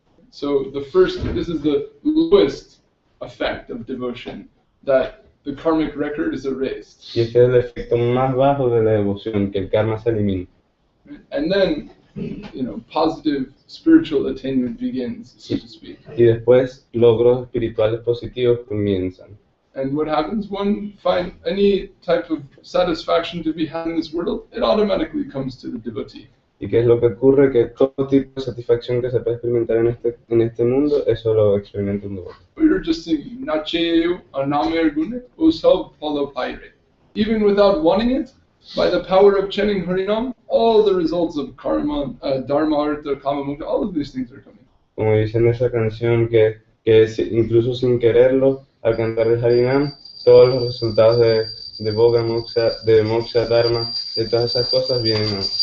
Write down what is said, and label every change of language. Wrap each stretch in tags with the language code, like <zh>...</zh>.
<en>So this is the lowest effect of devotion, that the karmic record is erased.</en> <es>Y este es el efecto más bajo de la devoción, que el karma se elimina.</es> <en>And then, positive spiritual attainment begins, so to speak.</en> <es>Y después logros espirituales positivos comienzan.</es> <en>And what happens? One find any type of satisfaction to be had in this world, it automatically comes to the devotee.</en> <es>¿Y qué es lo que ocurre? Que todo tipo de satisfacción que se puede experimentar en este mundo, eso lo experimenta un devoto.</es> <en>We're just saying, Nacheyu anamer gune usav palapaire. Even without wanting it, by the power of chanting Harinam, all the results of karma, dharma, artha, kama, mukta, all of these things are coming.</en> <es>como dice en esa canción, incluso sin quererlo, al cantar el Harinam, todos los resultados de Boga, Moksha, Dharma, de todas esas cosas vienen a</es>